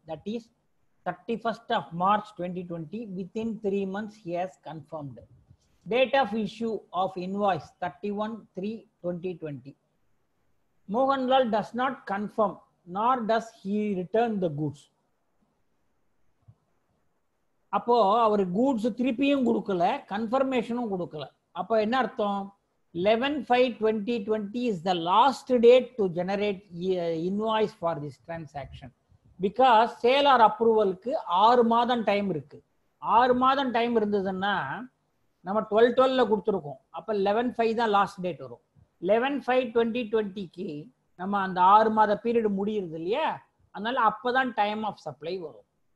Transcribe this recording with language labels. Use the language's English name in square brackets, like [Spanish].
[English] That is 31st of March 2020. Within 3 months, he has confirmed. Date of issue of invoice 31/3/2020. Mohanlal does not confirm, nor does he return the goods. [Tamil] அப்போ அவர் goods திருப்பியும் கொடுக்கல, கன்ஃபர்மேஷனும் கொடுக்கல. அப்போ என்ன அர்த்தம், [English] 11/5/2020 is the last date to generate invoice for this transaction, because sale or approvalக்கு [Tamil] 6 மாதம் time இருக்கு. 6 மாதம் டைம் இருந்ததுன்னா நம்ம 12/12 கொடுத்துருக்கோம். அப்போ 11/5 தான் லாஸ்ட் டேட் வரும். 11/5/2020க்கு நம்ம அந்த 6 மாத பீரியட் முடியுது இல்லையா, அதனால அப்பதான் டைம் ஆஃப் சப்ளை வரும்.